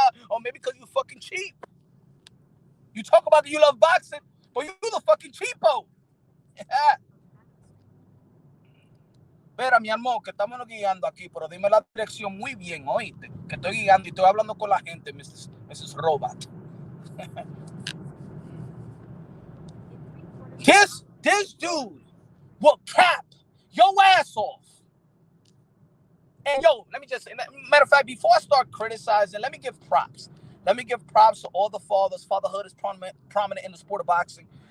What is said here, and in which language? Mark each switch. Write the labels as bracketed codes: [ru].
[en] Or maybe because you fucking cheap. You talk about that you love boxing, but you the fucking cheapo. [es] Espera, mi amor, que estamos guiando aquí, pero dime la dirección muy bien, oíste. Que estoy guiando y estoy hablando con la gente, Mrs. [en] Robot. This dude will cap your ass off. And yo, let me just say, matter of fact, before I start criticizing, let me give props. Let me give props to all the fathers. Fatherhood is prominent in the sport of boxing.